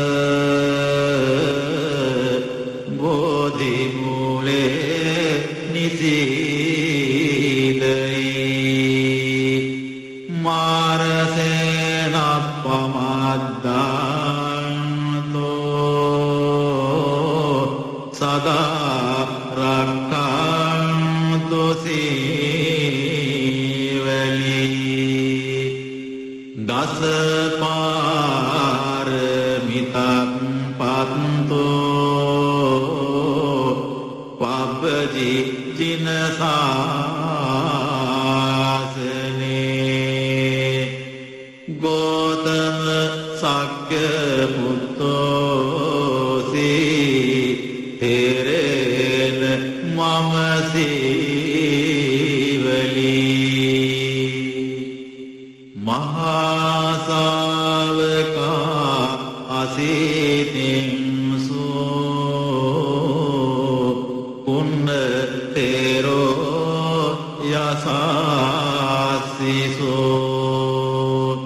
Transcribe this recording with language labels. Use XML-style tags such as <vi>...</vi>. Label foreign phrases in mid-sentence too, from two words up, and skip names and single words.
<pi>බෝධි මූලේ නිසීදයි මාරසේන පමද්දාන්තෝ සදා රක්ඛන්තු සීවලී දස පාරමිතං පත්තෝ පබ්බජි ජිනසාසනේ ගෝතම සක්්‍ය පුත්තෝසී තෙරේන මම සීවලී මහාසාවකා අසීතින්සෝ පුන්න තේරෝ යසාසිසෝ</pi>